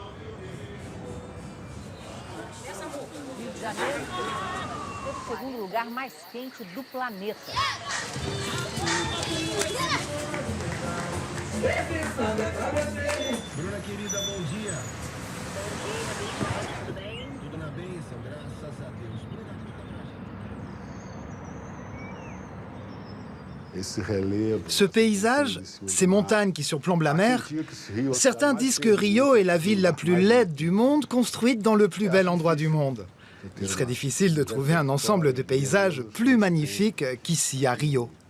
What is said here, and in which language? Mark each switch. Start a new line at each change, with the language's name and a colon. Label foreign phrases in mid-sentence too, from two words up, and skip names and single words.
Portuguese: Rio de Janeiro é o segundo lugar mais quente do planeta. Bruna querida, bom dia. Tudo bem? Tudo na bênção, graças a Deus.
French: Ce paysage, ces montagnes qui surplombent la mer, certains disent que Rio est la ville la plus laide du monde, construite dans le plus bel endroit du monde. Il serait difficile de trouver un ensemble de paysages plus magnifiques qu'ici à Rio.